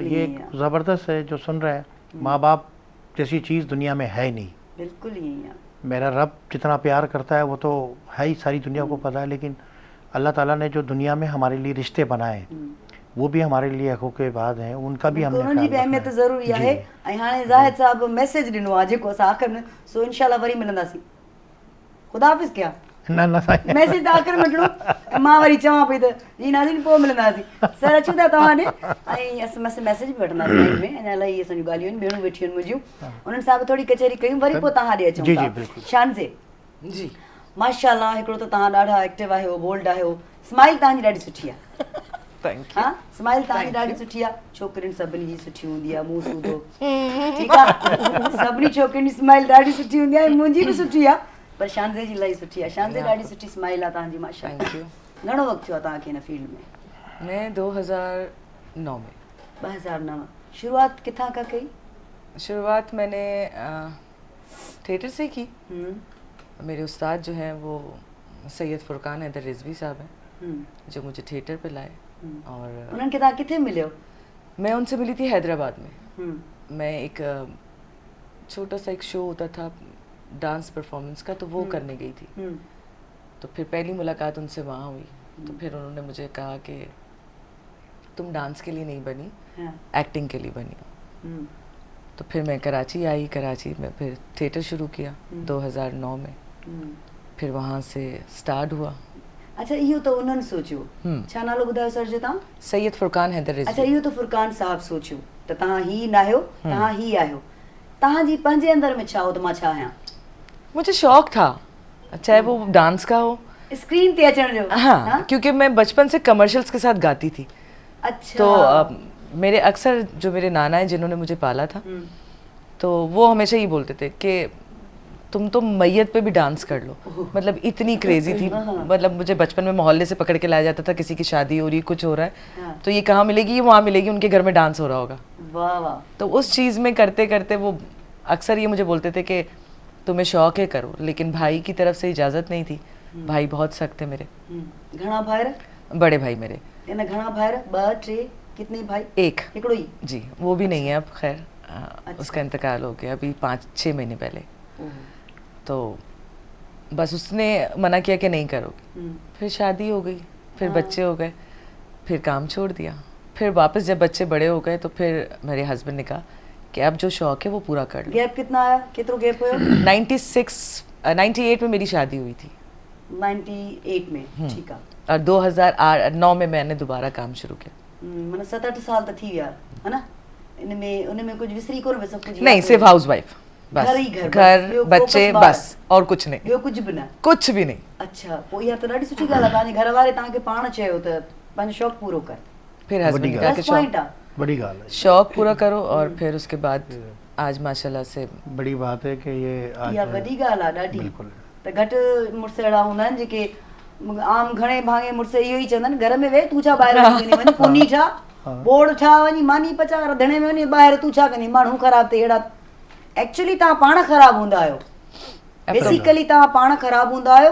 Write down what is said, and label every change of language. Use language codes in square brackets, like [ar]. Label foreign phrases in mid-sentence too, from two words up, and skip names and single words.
[ur] یہ زبردست ہے جو سن رہے ہیں۔ ماں باپ جیسی چیز دنیا میں ہے نہیں. بالکل یہی ہے. میرا رب جتنا پیار کرتا ہے وہ تو ہے ہی، ساری دنیا کو پتا ہے، لیکن اللہ تعالیٰ نے جو دنیا میں ہمارے لیے رشتے بنائے وہ بھی ہمارے لیے حقوق باد ہیں، ان کا بھی ہم نے ان کی بھی اہمیت ضروری ہے. [sd] ऐं हाणे ज़ाहिद साहब मैसेज ॾिनो आहे जेको असां आख़िर में, सो इंशाल्लाह वरी मिलंदासीं। [ur] خدا حافظ کیا [sd] न मैसेज त आख़िर में ॾिनो, मां वरी चवां पई त जी नाज़रीन पोइ मिलंदासीं। सर अचूं था तव्हां ॾे, ऐं असां मैसेज बि वठंदासीं लाइन में। अञा इलाही असांजूं ॻाल्हियूं आहिनि, भेणूं वेठियूं आहिनि मुंहिंजियूं, उन्हनि सां बि थोरी कचहरी कयूं, वरी पोइ तव्हां ॾे अचूं जी था। जी बिल्कुल। शानज़े जी माशाल्लाह, हिकिड़ो त तव्हां ॾाढा एक्टिव आहियो, बोल्ड आहियो, स्माइल तव्हांजी ॾाढी सुठी आहे। [en] thank you. [sd] हाँ स्माइल तव्हांजी ॾाढी सुठी आहे, छोकिरियुनि सभिनी जी सुठी हूंदी आहे, मुंहुं सूधो ठीकु आहे, सभिनी छोकिरियुनि जी स्माइल ॾाढी सुठी हूंदी आहे, मुंहिंजी बि सुठी आहे, पर शानज़े जी इलाही सुठी आहे, शानज़े ॾाढी सुठी स्माइल आहे तव्हांजी माशाल्लाह। [en] thank you. [sd] घणो वक़्तु थियो आहे तव्हांखे हिन फील्ड में? [ur] میں 2009 میں. [sd] 2009 शुरुआत किथां खां कई? [ur] شروعات میں نے تھیٹر سے کی. हम्म, میرے استاد جو ہیں وہ سید فرقان حیدر رضوی صاحب ہیں, हम्म, جو مجھے تھیٹر پہ لائے۔ اور [sd] उन्हनि खे तव्हां किथे मिलियो? [ur] میں ان سے ملی تھی حیدرآباد میں. हम्म, میں ایک چھوٹا سا ایک شو ہوتا تھا [en] dance performance [ur] کا، تو وہ کرنے گئی تھی. हम्म, تو پھر پہلی ملاقات ان سے وہاں ہوئی۔ تو پھر انہوں نے مجھے کہا کہ تم ڈانس کے لیے نہیں بنی, ہاں, ایکٹنگ کے لیے بنی ہو. हम्म, تو پھر میں کراچی آئی، کراچی میں پھر تھیٹر شروع کیا 2009 میں. हम्म। پھر وہاں سے اسٹارٹ ہوا. [sd] अच्छा इहो त उन्हनि सोचियो, छा नालो ॿुधायो सर जो तव्हां? सैयद फुरकान हैदर अच्छा रिजवी। इहो त फुरकान साहब सोचियो त तव्हां ही न आहियो, तव्हां ही आहियो, तव्हांजी पंहिंजे अंदर में छा हो त मां छा आहियां? [ur] مجھے شوق تھا، چاہے وہ ڈانس کا ہو. [sd] स्क्रीन ते अचण जो? [ur] ہاں، کیونکہ میں بچپن سے کمرشلز کے ساتھ گاتی تھی. اچھا. تو میرے اکثر جو میرے نانا ہیں جنہوں نے مجھے پالا تھا، تو وہ ہمیشہ ہی بولتے تھے کہ تم تو میت پہ بھی ڈانس کر لو. مطلب اتنی کریزی تھی. مطلب مجھے بچپن میں محلے سے پکڑ کے لایا جاتا تھا، کسی کی شادی ہو رہی، کچھ ہو رہا ہے, ہاں. تو یہ کہاں ملے گی، یہ وہاں ملے گی، ان کے گھر میں ڈانس ہو رہا ہوگا. واہ واہ. تو اس چیز میں کرتے کرتے وہ اکثر یہ مجھے بولتے تھے کہ تمہیں شوق ہے کرو، لیکن بھائی کی طرف سے اجازت نہیں تھی. بھائی بہت سخت تھے میرے, [sd] घणा भाइर? [ur] بڑے بھائی میرے [sd] इन घणा भाइर? ॿ टे? [ur] کتنے بھائی? ایک. [sd] हिकिड़ो ही? [ur] جی، وہ بھی نہیں ہے اب، خیر اس کا انتقال ہو گیا ابھی 5-6 مہینے پہلے. تو بس اس نے منع کیا کہ نہیں کرو گے. پھر شادی ہو گئی، پھر بچے ہو گئے، پھر کام چھوڑ دیا. پھر واپس جب بچے بڑے ہو گئے تو پھر میرے ہسبینڈ نے کہا کہ اب جو شوق ہے وہ پورا کر لو. گیپ کتنا آیا? [sd] केतिरो गैप हुयो? [ur] 98 میں میری شادی ہوئی تھی. [sd] 98 में, ठीक आहे। [ur] اور 2009 میں میں نے دوبارہ کام شروع کیا. [sd] माना 7-8 साल त थी विया, [ur] ہے نا? ان میں کچھ [sd] विसरी कोन [ur] سب کچھ? نہیں، صرف [en] house wife [ur] بس. گھر ہی گھر, گھر [sd] ॿियो [ur] بچے [sd] focus ॿार। [ur] بس، اور کچھ نہیں, [sd] ॿियो कुझु बि न? [ur] کچھ بھی نہیں. اچھا, [sd] पोइ इहा त ॾाढी सुठी ॻाल्हि आहे, तव्हांजे घर वारे तव्हांखे पाण चयो त पंहिंजो शौक़ु पूरो कर। [ur] پھر ہسبینڈ نے کہا کہ [en] plus point [sd] आहे। [ur] بڑی گال ہے, شوق پورا کرو. اور پھر اس کے بعد آج ماشاءاللہ سے بڑی بات ہے کہ یہ [sd] इहा आज वॾी ॻाल्हि आहे ॾाढी। बिल्कुल त घटि मुड़ुस अहिड़ा हूंदा आहिनि जेके आम घणे भाङे मुड़ुस इहो ई चवंदा आहिनि, घर में वेह तूं छा ॿाहिरि वञी कोनी ठा बोड़ ठा वञी मानी पचा रंधिणे में वञी ॿाहिरि तूं छा कंदी, माण्हू ख़राबु थिए। अहिड़ा एक्चुअली तव्हां पाण ख़राबु हूंदा आहियो, बेसिकली तव्हां पाण ख़राबु हूंदा आहियो।